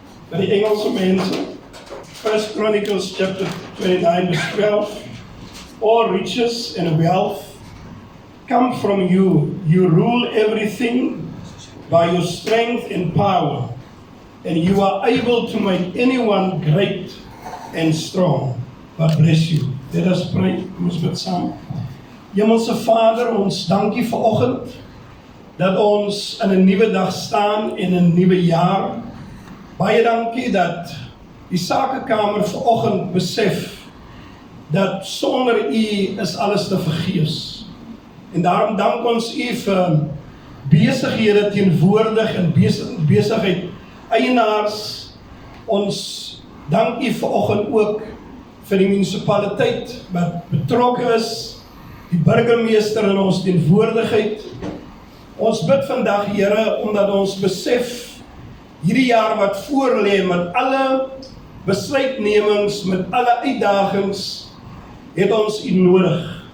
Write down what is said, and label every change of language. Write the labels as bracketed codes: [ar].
[af] By die Engelse mense, [en] 1 Chronicles chapter 29 verse 12, all riches and wealth come from you. You rule everything by your strength and power, and you are able to make anyone great and strong. God bless you. Let us pray. [af] Ons bid saam. Hemelse Vader, ons dankie vir oggend dat ons in 'n nuwe dag staan en 'n nuwe jaar. Baie dankie dat die Sakekamer vanoggend besef dat sonder U is alles te vergeefs. En daarom dank ons U vir besighede teenwoordig en besigheid eienaars. Ons dank U vanoggend ook vir die munisipaliteit wat betrokke is, die burgemeester in ons teenwoordigheid. Ons bid vandag, Here, omdat ons besef hierdie jaar wat voor lê met alle besluitnemings, met alle uitdagings, het ons U nodig.